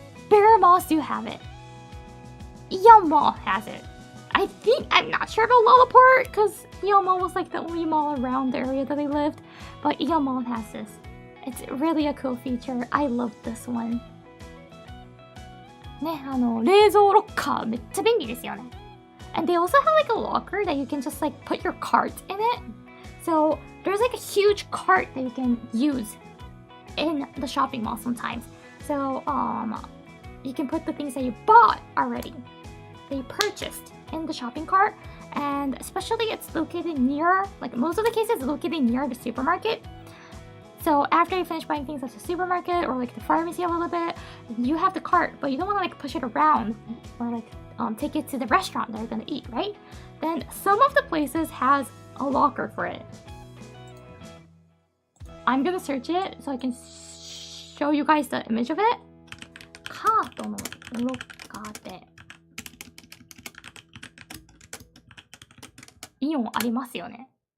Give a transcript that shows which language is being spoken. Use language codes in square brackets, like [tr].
[en] Bigger malls do have it. Aeon Mall has it. I'm not sure about LaLaport because Aeon Mall was like the only mall around the area that I lived. But Aeon Mall has this. It's really a cool feature. I love this one. [ja] ね、冷蔵ロッカーめっちゃ便利ですよね。 [en] And they also have like a locker that you can just like put your cart in it. So there's like a huge cart that you can use in the shopping mall sometimes. So you can put the things that you bought already, that you purchased in the shopping cart. And especially it's located near, like most of the cases it's located near the supermarket. So after you finish buying things at the supermarket or like the pharmacy a little bit, you have the cart, but you don't want to like push it around or like take it to the restaurant that you're gonna eat, right? Then some of the places has a locker for it. I'm gonna search it so I can show you guys the image of it. [ja] カートのロッカーでイオンありますよね。